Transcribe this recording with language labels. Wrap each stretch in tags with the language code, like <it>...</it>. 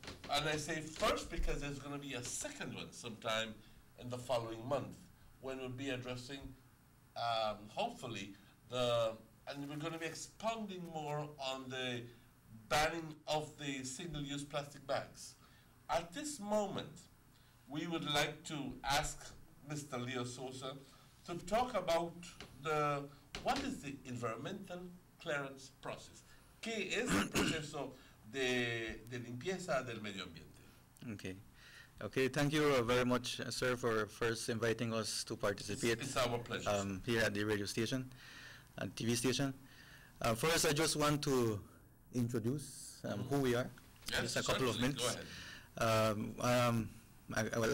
<en>And I say first because there's going to be a second one sometime in the following month when we'll be addressing, hopefully, and we're going to be expounding more on the banning of the single-use plastic bags. At this moment, we would like to ask Mr. Leo Sosa to talk about what is the environmental clearance process.</en> <es>¿Qué es el proceso de limpieza del medio ambiente?</es> <en>Okay. Okay, thank you very much, sir, for first inviting us to participate. It's our pleasure. Here at the radio station and TV station. First, I just want to introduce who we are. Yes, Just a couple of certainly. minutes. Go ahead.</en>